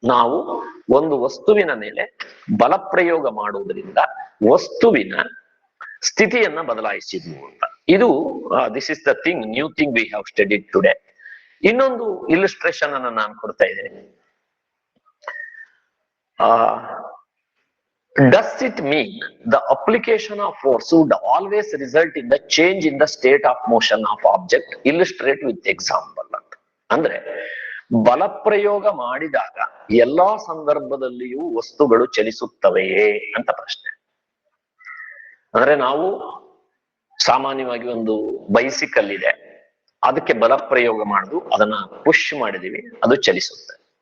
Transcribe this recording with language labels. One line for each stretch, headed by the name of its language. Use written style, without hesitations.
Kannada: ನಾವು ಒಂದು ವಸ್ತುವಿನ ಮೇಲೆ ಬಲ ಪ್ರಯೋಗ ಮಾಡುವುದರಿಂದ ವಸ್ತುವಿನ ಸ್ಥಿತಿಯನ್ನ ಬದಲಾಯಿಸಿದ್ವು ಅಂತ.
English: ಇದು this is the thing, new thing we have studied today.
Kannada: ಇನ್ನೊಂದು ಇಲಿಸ್ಟ್ರೇಷನ್ ಅನ್ನ ನಾನು ಕೊಡ್ತಾ ಇದ್ದೀನಿ.
English: Does it mean the application of force would always result in the change in the state of motion of object? Illustrate with example ಅಂತ.
Kannada: ಅಂದ್ರೆ ಬಲ ಪ್ರಯೋಗ ಮಾಡಿದಾಗ ಎಲ್ಲಾ ಸಂದರ್ಭದಲ್ಲಿಯೂ ವಸ್ತುಗಳು ಚಲಿಸುತ್ತವೆಯೇ ಅಂತ ಪ್ರಶ್ನೆ. ಅಂದ್ರೆ ನಾವು ಸಾಮಾನ್ಯವಾಗಿ ಒಂದು ಬೈಸಿಕಲ್ ಇದೆ, ಅದಕ್ಕೆ ಬಲ ಪ್ರಯೋಗ ಮಾಡುದು, ಅದನ್ನ ಪುಷ್ ಮಾಡಿದೀವಿ, ಅದು ಚಲಿಸುತ್ತೆ.